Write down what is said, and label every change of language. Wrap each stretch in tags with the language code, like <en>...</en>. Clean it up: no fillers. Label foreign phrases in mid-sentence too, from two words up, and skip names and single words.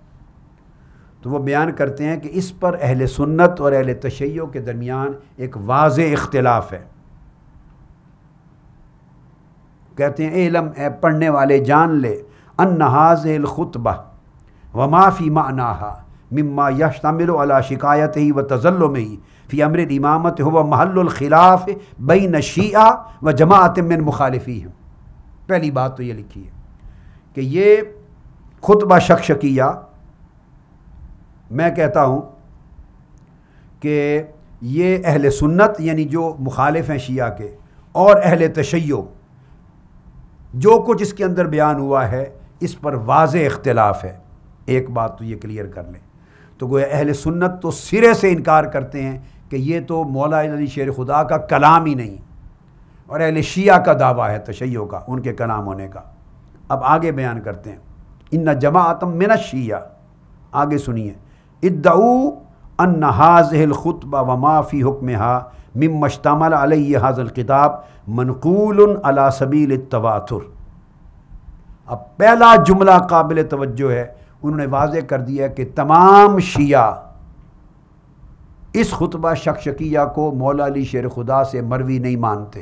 <ur>تو وہ بیان کرتے ہیں کہ اس پر اہل سنت اور اہل تشیع کے درمیان ایک واضح اختلاف ہے۔ کہتے ہیں اعلم، اے پڑھنے والے جان لے،</ur> <ar>ان ھذہ الخطبہ وما فی معناہا مما یشتمل علی شکایتہ و تظلمہ فی امر الامامۃ هو محل الخلاف بین الشیعہ و جماعت من مخالفیہم۔</ar> <ur>پہلی بات تو یہ لکھی ہے کہ یہ خطبہ شکشکیہ، میں کہتا ہوں کہ یہ اہل سنت یعنی جو مخالف ہیں شیعہ کے اور اہل تشیع، جو کچھ اس کے اندر بیان ہوا ہے اس پر واضح اختلاف ہے۔ ایک بات تو یہ کلیئر کر لیں، تو گویا اہل سنت تو سرے سے انکار کرتے ہیں کہ یہ تو مولا علی شیر خدا کا کلام ہی نہیں، اور اہل شیعہ کا دعویٰ ہے تشیع کا، ان کے کلام ہونے کا۔ اب آگے بیان کرتے ہیں،</ur> <ar>ان جماعت من الشیعہ،</ar> <ur>آگے سنیے،</ur> <ar>ادعوا ان ھذہ الخطبہ وما فی حکمها مما اشتمل علیہ ھذا الکتاب منقول علی سبیل التواتر۔</ar> <ur>اب پہلا جملہ قابل توجہ ہے، انہوں نے واضح کر دیا کہ تمام شیعہ اس خطبہ شکشکیہ کو مولا علی شیر خدا سے مروی نہیں مانتے۔</ur>